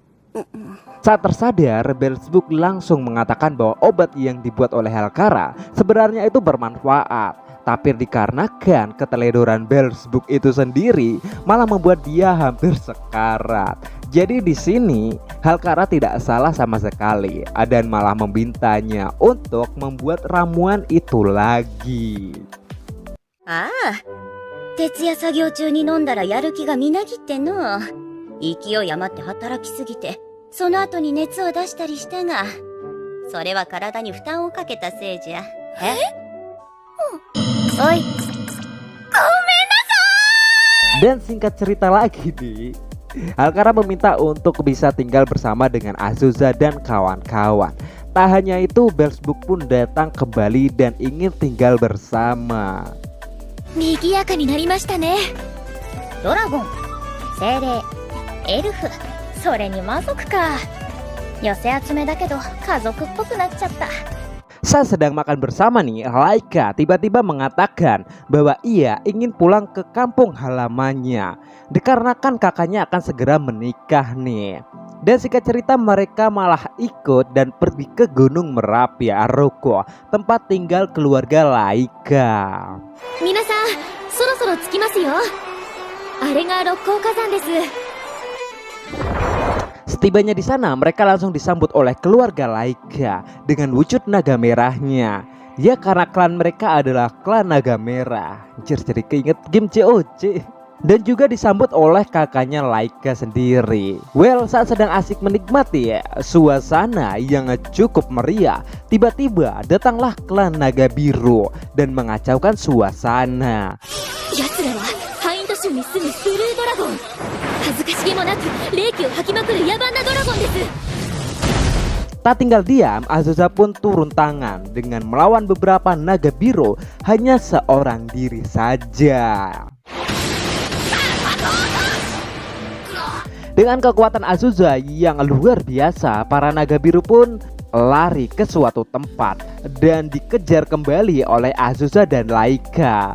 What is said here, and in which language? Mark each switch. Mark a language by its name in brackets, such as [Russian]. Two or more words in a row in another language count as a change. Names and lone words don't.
[Indonesian] Saat tersadar, Belzebub langsung mengatakan bahwa obat yang dibuat oleh Helkara sebenarnya itu bermanfaat. Tapi dikarenakan keteledoran Belzebub itu sendiri malah membuat dia hampir sekarat. Jadi di sini Helkara tidak salah sama sekali dan malah membintanya untuk membuat ramuan itu lagi. [Japanese] ああ、徹夜作業中に飲んだらやる気がみなぎっての。勢い余って働きすぎて、その後に熱を出したりしたが、それは体に負担をかけたせいじゃ。え？おい。 [Indonesian] Dan singkat cerita lagi nih, Helkara meminta untuk bisa tinggal bersama dengan Azusa dan kawan-kawan. Tak hanya itu, Belzebub pun datang kembali dan ingin tinggal bersama. [Japanese] 賑やかになりましたね。ドラゴン、精霊、エルフ、それに魔族か。寄せ集めだけど家族っぽくなっちゃった。 [Indonesian] Saat sedang makan bersama nih, Laika tiba-tiba mengatakan bahwa ia ingin pulang ke kampung halamannya dikarenakan kakaknya akan segera menikah nih. Dan singkat cerita mereka malah ikut dan pergi ke Gunung Merapi Aroko, tempat tinggal keluarga Laika. [Japanese] 皆さん、そろそろ着きますよ。あれが六甲火山です。 [Indonesian] Setibanya di sana, mereka langsung disambut oleh keluarga Laika dengan wujud naga merahnya. Ya karena klan mereka adalah klan naga merah. Jadi keinget game COC. Dan juga disambut oleh kakaknya Laika sendiri. Well, saat sedang asik menikmati suasana yang cukup meriah, tiba-tiba datanglah klan naga biru dan mengacaukan suasana. [Japanese] 奴らはハイント州に住むブルードラゴン。恥ずかしげもなく冷気を吐きまくる野蛮なドラゴンです。 [Indonesian] Tak tinggal diam, Azusa pun turun tangan dengan melawan beberapa naga biru hanya seorang diri saja. Dengan kekuatan Azusa yang luar biasa, para naga biru pun lari ke suatu tempat dan dikejar kembali oleh Azusa dan Laika.